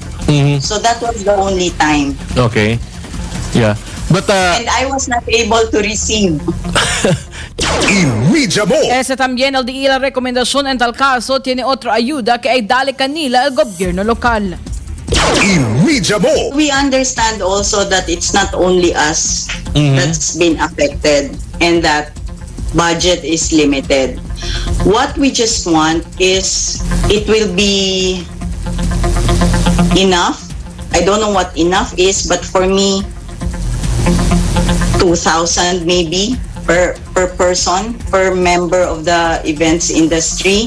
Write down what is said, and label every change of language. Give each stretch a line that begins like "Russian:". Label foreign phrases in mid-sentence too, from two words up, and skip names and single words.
English: So that was the only time. Okay. Yeah. But and I was not able to receive. Imidya mo!
Chavacano: Ese también el de la recomendación en tal caso tiene otra ayuda que ay dale kanila el gobierno lokal. Imidya mo!
English: We understand also that it's not only us that's been affected and that budget is limited. What we just want is it will be enough. I don't know what enough is, but for me, 2,000 maybe per person, per member of the events industry.